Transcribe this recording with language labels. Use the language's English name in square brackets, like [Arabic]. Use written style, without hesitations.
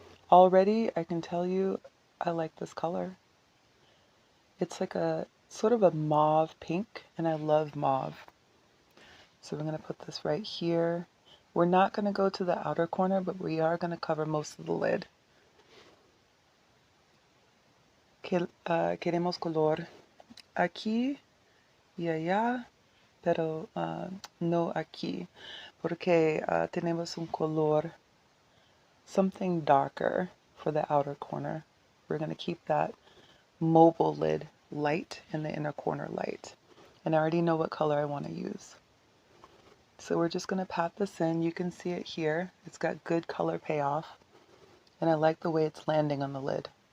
[English] Already, I can tell you, I like this color. It's like a sort of a mauve pink, and I love mauve. So we're going to put this right here. We're not going to go to the outer corner, but we are going to cover most of the lid. [Spanish] Queremos color aquí y allá, pero no aquí, porque tenemos un color, [English] something darker for the outer corner. We're going to keep that mobile lid light and the inner corner light. And I already know what color I want to use. So we're just going to pat this in. You can see it here. It's got good color payoff. And I like the way it's landing on the lid.